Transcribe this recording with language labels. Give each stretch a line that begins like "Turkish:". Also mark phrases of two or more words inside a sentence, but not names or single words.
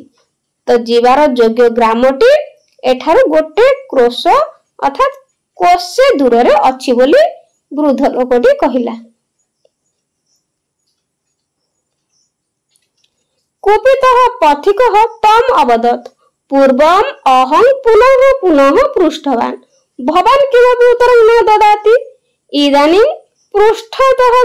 Odia: ତ ଯିବାର ଯୋଗ୍ୟ ଗ୍ରାମଟି ଏଠାରୁ ଗୋଟେ କ୍ରୋଶ ଅର୍ଥାତ କୋଶେ ଦୂର ରେ ଅଛି ବୋଲି ବୃଦ୍ଧ ଲୋକଟି କହିଲା।
Sanskrit: कुपितः पथिकः तम् अवदत्, पूर्वम् अहं पुनः पुनः पृष्ठवान्, भवान् किमपि उत्तरं न ददाति, इदानीं पृष्ठतः